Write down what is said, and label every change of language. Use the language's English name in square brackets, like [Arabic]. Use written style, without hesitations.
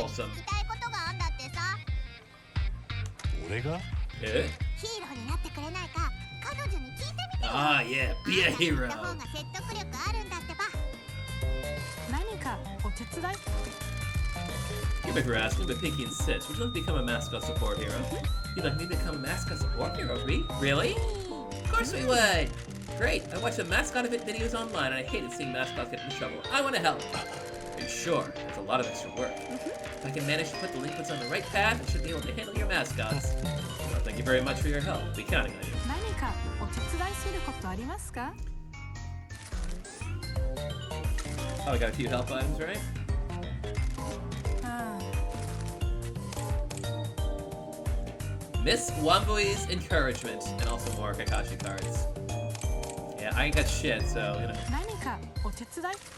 [Japanese] 聞きたいことがあんだってさ。俺が Eh? ヒーローになってくれないか彼女に聞いてみてよ。 [English] Ah, yeah, be a [Japanese] あんたに言 [English] hero. [Japanese] った方が説得力あるんだってば。何かお手伝い？ [English] Give me for asking, but Pinky insists. Would you like to become a mascot support hero? You'd like me to become a mascot support hero, me? Really? Of course we would! Great! I watched the mascot event videos online and I hated seeing mascots get into trouble. I want to help! And sure, it's a lot of extra work. If I can manage to put delinquents on the right path, I should be able to handle your mascots. Well, thank you very much for your help. I'll be counting on you. [Japanese] 何かお手伝いすることありますか？ [English] Oh, we got a few help items, right? あ Miss Wambui's encouragement, and also more Kakashi cards. Yeah, I ain't got shit, so, you know. [Japanese] 何かお手伝い？